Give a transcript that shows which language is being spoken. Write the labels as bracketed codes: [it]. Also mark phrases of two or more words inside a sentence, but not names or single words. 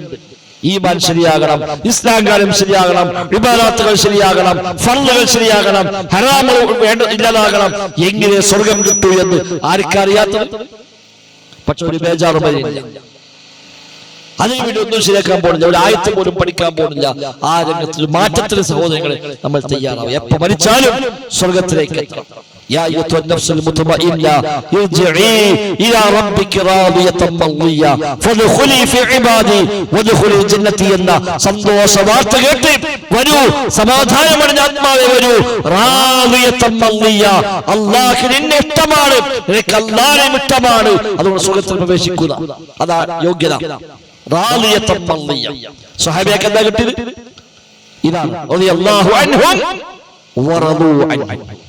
[ml] ഈമാൻ ശരിയാകണം, ഇസ്ലാം കാര്യം ശരിയാകണം, ഇബാദത്തുകൾ ശരിയാകണം, ഫർളുകൾ ശരിയാകണം, ഹറാമുകൾ ഇല്ലാതാകണം. എങ്ങനെ സ്വർഗം കിട്ടൂ എന്ന് ആർക്കറിയാത്തത്? പക്ഷെ ഒരു ബേജാറ് വരില്ല. അതിനുവേണ്ടി ഒന്നും ശരിയാക്കാൻ പോകുന്നില്ല, ഒരു ആയത്ത് പോലും പഠിക്കാൻ പോകുന്നില്ല. ആ രംഗത്തിൽ മാറ്റത്തിന് സഹോദരങ്ങളെ നമ്മൾ തയ്യാറാവും. എപ്പോ മരിച്ചാലും സ്വർഗത്തിലേക്ക് എത്തണം. [ar] يا أيها النفس المطمئنة ارجعي إلى ربك راضية مرضية فادخلي في عبادي وادخلي جنتي [ml] എന്ന സന്തോഷ വാർത്ത കേട്ട് വരൂ, സമാധാനമടഞ്ഞ ആത്മാവേ വരൂ. [ar] راضية مرضية, [ml] അല്ലാഹുവിന് നിന്നെ ഇഷ്ടമാണ്, നിനക്ക് അല്ലാഹുവിനെ ഇഷ്ടമാണ്, അതുകൊണ്ട് സ്വർഗ്ഗത്തിൽ പ്രവേശിക്കുക. അതാ യോഗ്യത. [ar] راضية مرضية. [ml] സ്വഹാബിയക്ക് എന്താ കിട്ടിയത്? ഇതാണ് [ar] رضي الله عنهم ورضوا عنه.